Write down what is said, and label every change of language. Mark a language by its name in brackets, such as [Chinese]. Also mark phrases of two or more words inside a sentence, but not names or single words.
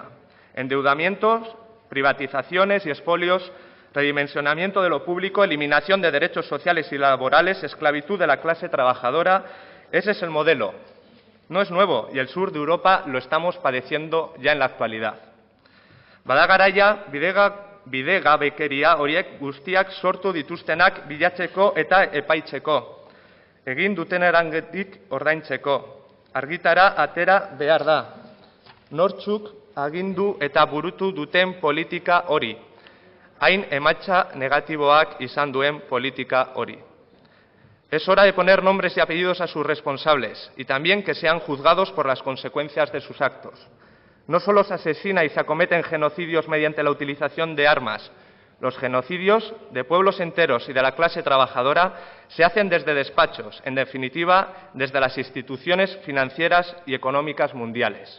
[Spanish] Endeudamientos, privatizaciones y expolios, redimensionamiento de lo público, eliminación de derechos sociales y laborales, esclavitud de la clase trabajadora. Ese es el modelo. No es nuevo y el sur de Europa lo estamos padeciendo ya en la actualidad. [Basque] Bada garaia bidegabekeria horiek guztiak sortu dituztenak bilatzeko eta epaitzeko, egin dutenerangatik ordaintzeko. Argitara atera behar da. Nortzuk agindu eta burutu duten politika hori. hain emaitza negatiboak izan duen politika hori. [Spanish] Es hora de poner nombres y apellidos a sus responsables y también que sean juzgados por las consecuencias de sus actos. No solo se asesina y se acometen genocidios mediante la utilización de armas. Los genocidios de pueblos enteros y de la clase trabajadora se hacen desde despachos, en definitiva, desde las instituciones financieras y económicas mundiales.